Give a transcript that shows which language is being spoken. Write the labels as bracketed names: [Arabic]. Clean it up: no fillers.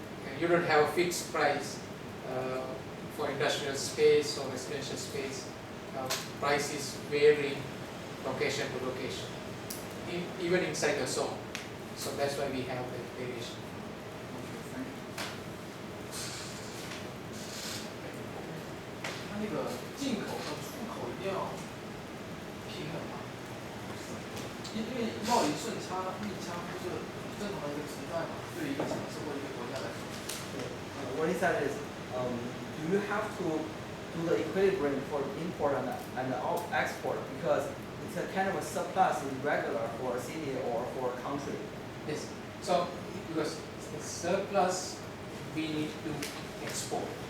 [English] And you don't have a fixed price for industrial space or residential space. Prices vary location to location, even inside the zone. So that's why we have the variation. [Chinese] 它那个进口和出口一定要平衡嘛，因为贸易顺差逆差不是很正常的一个存在嘛，对于一个城市或一个国家来说。 [English] What he said is, do you have to do the equilibrium for import and export, because it's a kind of a surplus is regular for a city or for a country. Yes. So because the surplus we need to export.